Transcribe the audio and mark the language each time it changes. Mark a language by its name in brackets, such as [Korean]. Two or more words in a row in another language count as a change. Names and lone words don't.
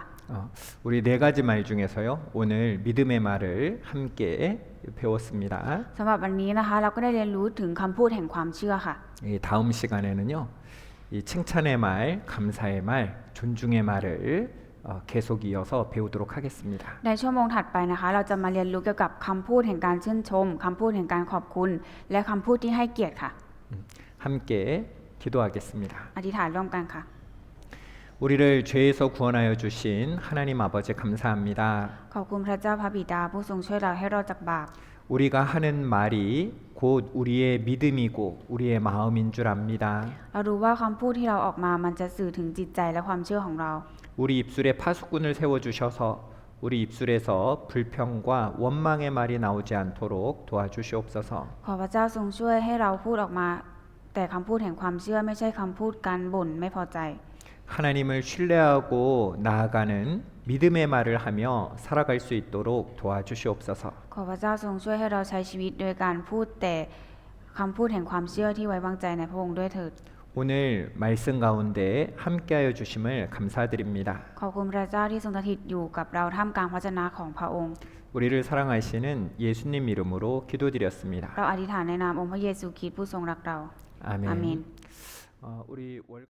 [Korean] 우리 네 가지 말 중에서요. 오늘 믿음의 말을 함께 배웠습니다. [Thai] สำหรับวันนี้นะคะเราก็ได้เรียนรู้ถึงคำพูดแห่งความเชื่อค่ะ [Korean] 이 다음 시간에는요. 이 칭찬의 말, 감사의 말, 존중의 말을 계속 이어서 배우도록 하겠습니다. [Thai] ในชั่วโมงถัดไปนะคะเราจะมาเรียนรู้เกี่ยวกับคำพูดแห่งการชื่นชมคำพูดแห่งการขอบคุณและคำพูดที่ให้เกียรติค่ะ [Korean] 함께 기도하겠습니다. [Thai] อธิษฐานร่วมกันค่ะ [Korean] 우리를 죄에서 구원하여 주신 하나님 아버지 감사합니다. [Thai] ขอบคุณพระเจ้าพระบิดาผู้ทรงช่วยเราให้รอดจากบาป [Korean] 우리가 하는 말이 곧 우리의 믿음이고 우리의 마음인 줄 압니다. [Thai] เรารู้ว่าคำพูดที่เราออกมามันจะสื่อถึงจิตใจและความเชื่อของเรา [Korean] 우리 입술에 파수꾼을 세워주셔서 우리 입술에서 불평과 원망의 말이 나오지 않도록 도와주시옵소서. [Thai] ขอพระเจ้าทรงช่วยให้เราพูดออกมา แต่คำพูดแห่งความเชื่อไม่ใช่คำพูดการบ่นไม่พอใจ [Korean] 하나님을 신뢰하고 나아가는 믿음의 말을 하며 살아갈 수 있도록 도와주시옵소서. [Thai] ขอพระเจ้าทรงช่วยให้เราใช้ชีวิตโดยการพูดแต่คำพูดแห่งความเชื่อที่ไว้วางใจในพระองค์ด้วยเถิด [Korean] 오늘 말씀 가운데 함께하여 주심을 감사드립니다. [Thai] ขอบคุณพระเจ้าที่ทรงสถิตอยู่กับเราท่ามกลางพระชนะของพระองค์ [Korean] 우리를 사랑하시는 예수님 이름으로 기도드렸습니다. [Thai] เราอธิษฐานในนามองค์พระเยซูคริสต์ผู้ทรงรักเรา [Korean] 아멘. 아멘. 우리 월